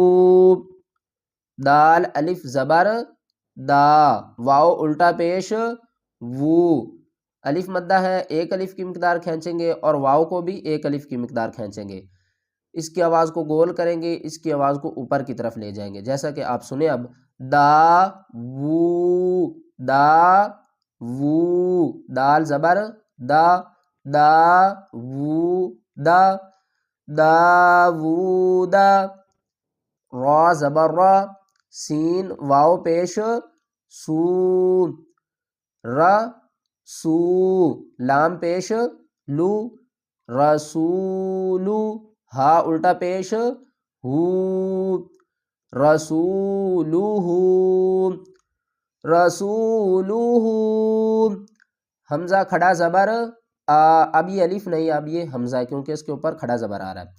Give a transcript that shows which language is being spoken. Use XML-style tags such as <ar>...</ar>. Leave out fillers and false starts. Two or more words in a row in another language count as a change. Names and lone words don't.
<ur>دال الف زبر دا، واو الٹا پیش وو، الف مدہ ہے، ایک الف کی مقدار کھینچیں گے اور واو کو بھی ایک الف کی مقدار کھینچیں گے۔ اس کی آواز کو گول کریں گے، اس کی آواز کو اوپر کی طرف لے جائیں گے، جیسا کہ آپ سنیں اب، دا وو، دا وو، دال زبر دا، دا وو دا، داوودا۔ را زبر را، سین واو پیش سو، رسو، لام پیش لو، رسولو، ہا الٹا پیش ہو، رسولوہو، رسولوہو۔ حمزہ کھڑا زبر اب یہ الف نہیں، اب یہ حمزہ ہے کیونکہ اس کے اوپر کھڑا زبر آ رہا ہے۔</ur>